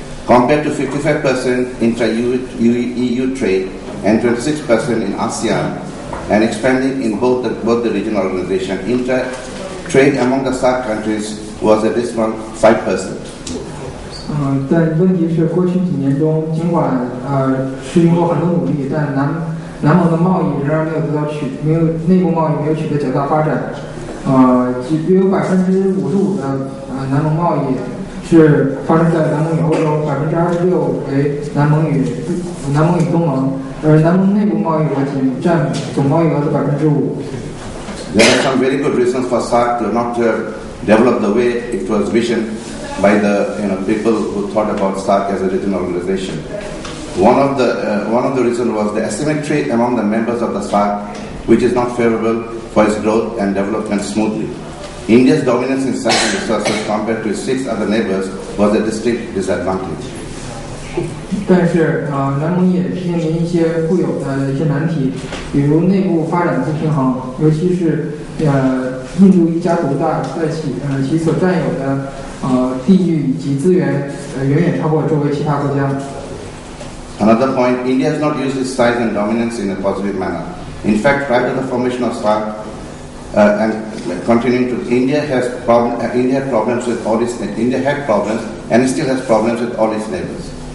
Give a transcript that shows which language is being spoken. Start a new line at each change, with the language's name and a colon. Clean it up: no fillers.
English: Compared to 55% intra-EU trade and 26% in ASEAN, and expanding in both the regional organizations, intra-trade among the SAARC countries was a dismal 5%.
Chinese: 但问题是，过去几年中，尽管是经过很多努力，但南盟的贸易仍然内部贸易没有取得较大发展。约有55%的南盟贸易是发生在南盟与欧洲，26%为南盟与东盟，而南盟内部贸易额仅占总贸易额的5%。
English: There are some very good reasons for SAARC to not develop the way it was visioned by the people who thought about SAARC as a regional organization. One of the reasons was the asymmetry among the members of the SAARC, which is not favorable for its growth and development smoothly. India's dominance in certain resources compared to its 6 other neighbors was a distinct disadvantage.
Chinese: 但是南盟也面临一些固有的一些难题，比如内部发展不平衡，尤其是印度一家独大，在其所占有的地域以及资源远远超过周围其他国家。
English: Another point, India has not used its size and dominance in a positive manner. In fact, prior to the formation of SAARC and continuing to, India had problems with all its India had problems and it still has problems with all its neighbors.